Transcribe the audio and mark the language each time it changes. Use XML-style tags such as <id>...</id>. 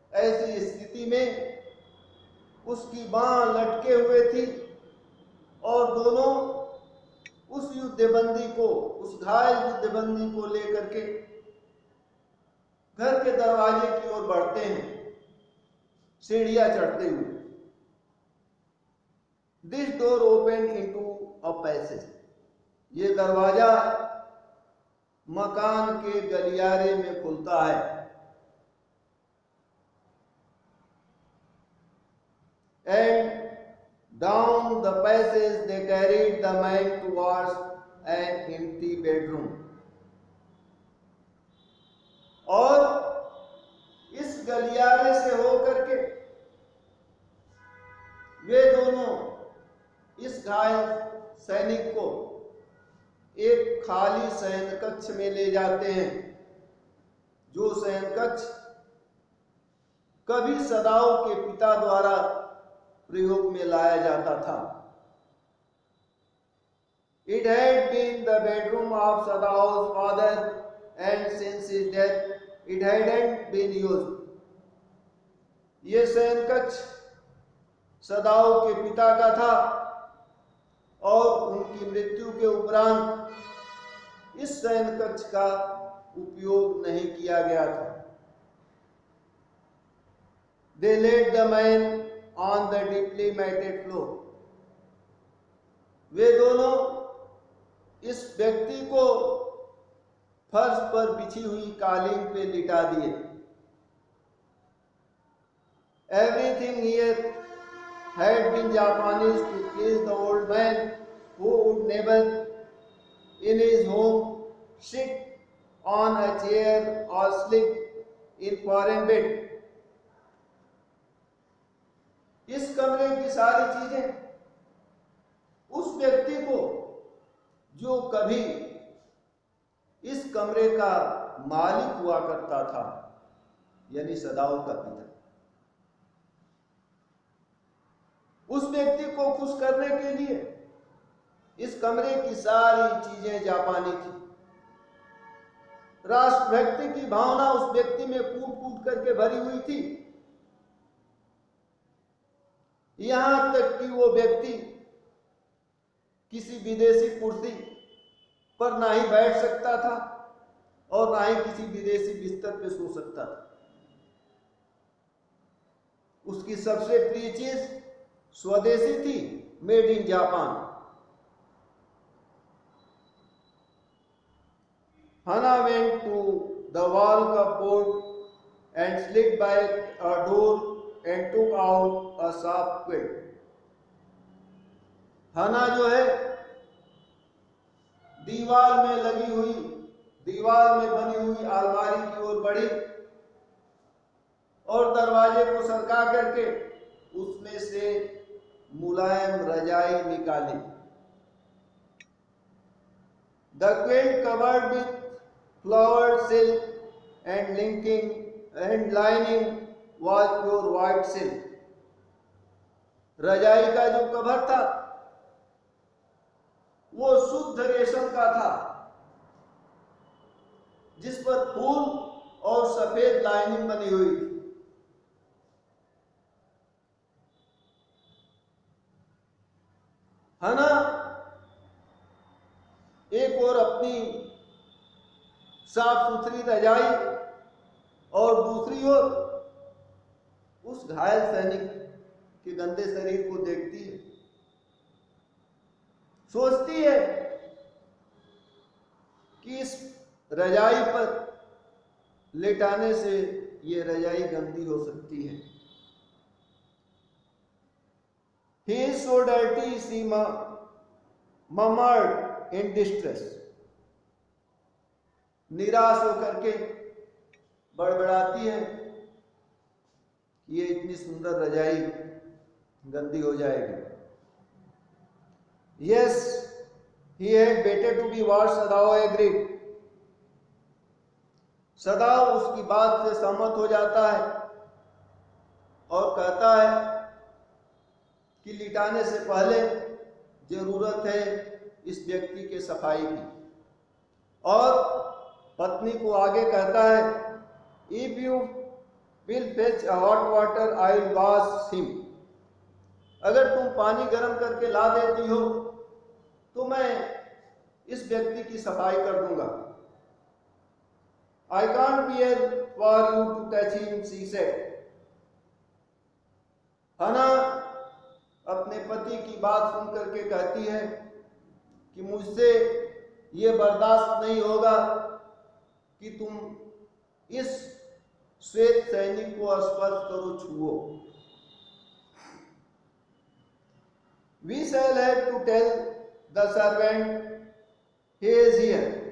<hi>ऐसी स्थिति में उसकी बांह लटके हुए थी और दोनों उस युद्धबंदी को, उस घायल युद्धबंदी को लेकर के घर के दरवाजे की ओर बढ़ते हैं, सीढ़ियां चढ़ते हुए।</hi> <en>This door opened into a passage.</en> <hi>ये दरवाजा मकान के गलियारे में खुलता है।</hi> <en>And down the passage they carried the man towards an empty bedroom.</en> <hi>और इस गलियारे से होकर के वे दोनों इस घायल सैनिक को एक खाली शयन कक्ष में ले जाते हैं, जो शयन कक्ष कभी सदाओं के पिता द्वारा प्रयोग में लाया जाता था।</hi> <en>It had been the bedroom of Sadao's father, and since his death, it hadn't been used.</en> <hi>ये शयन कक्ष सदाओं के पिता का था और उनकी मृत्यु के उपरांत इस शयन कक्ष का उपयोग नहीं किया गया था।</hi> <en>They laid the man on the deeply matted floor.</en> <hi>वे दोनों इस व्यक्ति को फर्श पर बिछी हुई कालीन पे लिटा दिए।</hi> <en>Everything here had been Japanese to please the old man who would never in his home, sit on a chair or sleep in foreign bed.</en> <hi>इस कमरे की सारी चीजें उस व्यक्ति को जो कभी इस कमरे का मालिक हुआ करता था, यानी सदाओं का पिता, उस व्यक्ति को खुश करने के लिए इस कमरे की सारी चीजें जापानी थी। राष्ट्रभक्ति की भावना उस व्यक्ति में कूट कूट करके भरी हुई थी। यहां तक कि वो व्यक्ति किसी विदेशी कुर्सी पर ना ही बैठ सकता था और ना ही किसी विदेशी बिस्तर पे सो सकता था। उसकी सबसे प्रिय चीज स्वदेशी थी,</hi> <en>Made in Japan. Hana went to the wall cupboard and slid by a door and took out a sharp quill.</en> <hi>हना जो है दीवार में लगी हुई, दीवार में बनी हुई अलमारी की ओर बढ़ी और दरवाजे को सरका करके उसमें से मुलायम रजाई निकाली।</hi> <en>The quilt covered with flowered silk and lining was pure white silk.</en> <hi>रजाई का जो कवर था वो शुद्ध रेशम का था, जिस पर फूल और सफेद लाइनिंग बनी हुई थी। हना एक और अपनी साफ सुथरी रजाई और दूसरी ओर उस घायल सैनिक के गंदे शरीर को देखती है, सोचती है कि इस रजाई पर लेटाने से ये रजाई गंदी हो सकती है।</hi> <en>He is so dirty, she murmured in distress.</en> <hi>निराश होकर के बड़बड़ाती है कि ये इतनी सुंदर रजाई गंदी हो जाएगी।</hi> <en>Yes, he had better to be washed, Sadao agreed.</en> <hi>सदाओ उसकी बात से सहमत हो जाता है और कहता है कि लिटाने से पहले जरूरत है इस व्यक्ति के सफाई की, और पत्नी को आगे कहता है,</hi> <en>If you will fetch hot water I will wash him.</en> <hi>अगर तुम पानी गर्म करके ला देती हो तो मैं इस व्यक्ति की सफाई कर दूंगा।</hi> <en>I can't bear for you to touch him, she said.</en> <hi>हना अपने पति की बात सुन करके कहती है कि मुझसे ये बर्दाश्त नहीं होगा कि तुम इस श्वेत सैनिक को स्पर्श करो, छुओ।</hi> <en>We shall have to tell the servant he is here.</en>